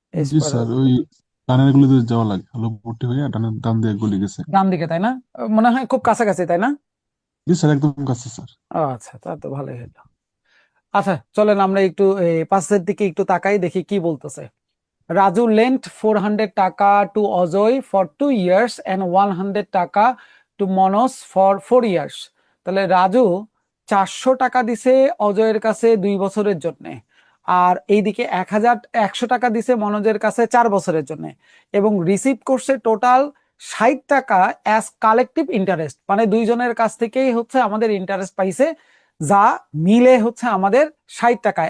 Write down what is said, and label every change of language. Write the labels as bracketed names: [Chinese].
[Bangla] জি sir, ওই ডানের গলিতে যাওয়া লাগে, আলো ভর্তি হয়ে ডানের ডান দিয়ে এক গলি গেছে। ডান দিকে, তাই না? মনে হয় খুব কাছাকাছি, তাই না? জি স্যার, একদম কাছে স্যার। আচ্ছা, তা তো ভালোই হলো। আচ্ছা, চলেন আমরা একটু পাশের দিকে একটু তাকাই, দেখি কি বলতেছে। [English] Raju lent 400 taka to Ajoy for 2 years and 100 taka to Monos for 4 years. [Bangla] তাহলে রাজু 400 টাকা দিছে অজয়ের কাছে 2 বছরের জন্য, আর এইদিকে 100 টাকা দিছে মনোজের কাছে 4 বছরের জন্য, এবং রিসিভ করছে টোটাল 60 টাকা [English] As collective interest. [Bangla] মানে দুইজনের কাছ থেকেই হচ্ছে আমাদের ইন্টারেস্ট পাইছে, যা মিলে হচ্ছে আমাদের 60 টাকা।